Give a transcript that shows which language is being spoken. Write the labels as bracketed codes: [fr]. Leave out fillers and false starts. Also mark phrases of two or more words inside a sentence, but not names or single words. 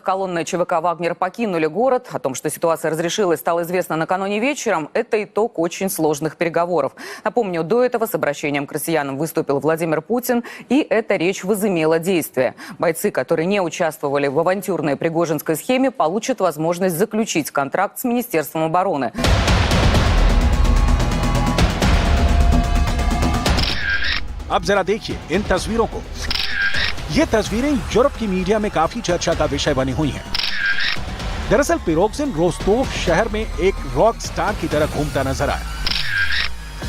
[ru] Колонны ЧВК «Вагнер» покинули город. О том, что ситуация разрешилась, стало известно накануне вечером. Это итог очень сложных переговоров. Напомню, до этого с обращением к россиянам выступил Владимир Путин, и эта речь возымела действие. Бойцы, которые не участвовали в авантюрной пригожинской схеме, получат возможность заключить контракт с Министерством обороны. [hi] अब जरा देखिए इन तस्वीरों को। ये तस्वीरें यूरोप की मीडिया में काफी चर्चा का विषय बनी हुई हैं। दरअसल पिरोग्जिन रोस्तोव शहर में एक रॉक स्टार की तरह घूमता नजर आया।